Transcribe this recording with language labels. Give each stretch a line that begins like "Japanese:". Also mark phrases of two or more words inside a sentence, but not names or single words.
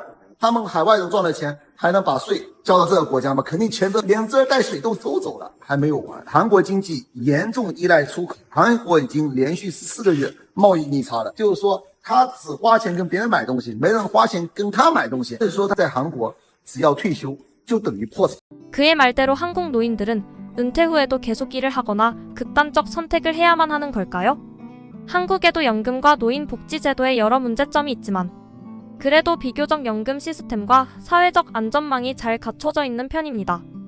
Chinese: 他们海外人赚了钱，还能把税交到这个国家吗？肯定钱都连这带水都收走了，还没有完。韩国经济严重依赖出口，韩国已经连续14个月贸易逆差了，就是说他只花钱跟别人买东西，没人花钱跟他买东西。所以说他在韩国只要退休就等于破产。
Korean: 그의 말대로 한국 노인들은 은퇴 후에도 계속 일을 하거나 극단적 선택을 해야만 하는 걸까요? 한국에도 연금과 노인복지제도에 여러 문제점이 있지만 그래도 비교적 연금 시스템과 사회적 안전망이 잘 갖춰져 있는 편입니다.